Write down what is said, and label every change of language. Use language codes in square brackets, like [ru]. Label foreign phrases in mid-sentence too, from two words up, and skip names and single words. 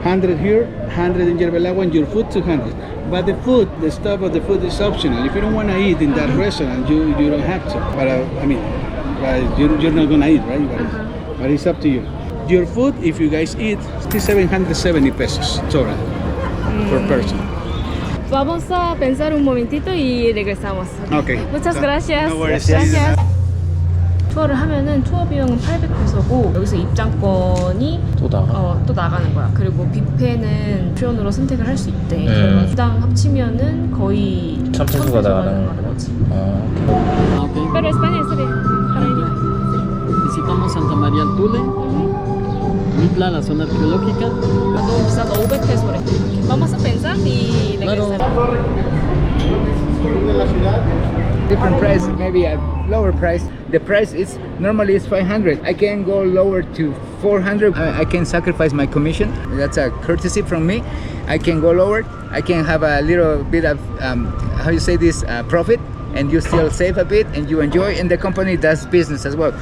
[en] 100 here, 100 in Yerba Lago, and your food 200. But the food, the stuff of the food is optional. If you don't want to eat in that restaurant, you don't have to. But I mean, you're not gonna eat, right? But it's up to you. Your food, if you guys eat, is 770 pesos total per person. [es] Vamos a pensar un momentito y regresamos. [en] Okay. [es] Muchas gracias. [en] No worries. [es] Gracias. [ko] 투어를 하면은 투어 비용은 800페소고 여기서 입장권이 또 나가. 또 나가는 거야. 그리고 뷔페는 옵션으로 선택을 할 수 있대. 네. 주당 합치면은 거의 1000페소가 나가는 거지. [es] Ok. Pero España está bien. Para ir. Visitamos Santa María al Tule, Mitla, la zona arqueológica. [ko] 너무 비싸다. 500페소래. [es] Vamos a pensar y regresamos. [en] Different price, maybe a lower price. The price is normally is 500. I can go lower to 400. I can sacrifice my commission. That's a courtesy from me. I can go lower. I can have a little bit of how you say this profit, and you still save a bit and you enjoy, and the company does business as well.